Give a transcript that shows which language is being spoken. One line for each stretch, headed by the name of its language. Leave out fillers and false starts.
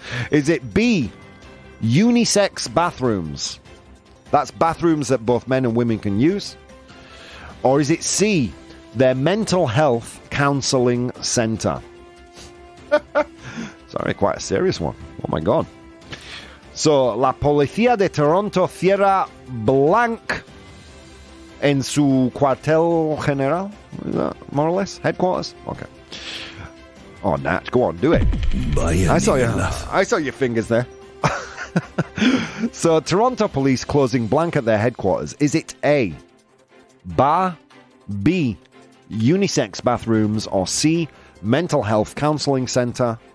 English: Is it B, unisex bathrooms? That's bathrooms that both men and women can use. Or is it C, their mental health counselling centre? Sorry, quite a serious one. Oh my God.
Spanish: So, la policía de Toronto cierra blank en su cuartel general?
English: Is that more or less? Headquarters? Okay. Oh, Natch, go on, do it. I saw your fingers there. So, Toronto police closing blank at their headquarters. Is it A, bar, B, unisex bathrooms, or C, mental health counselling centre?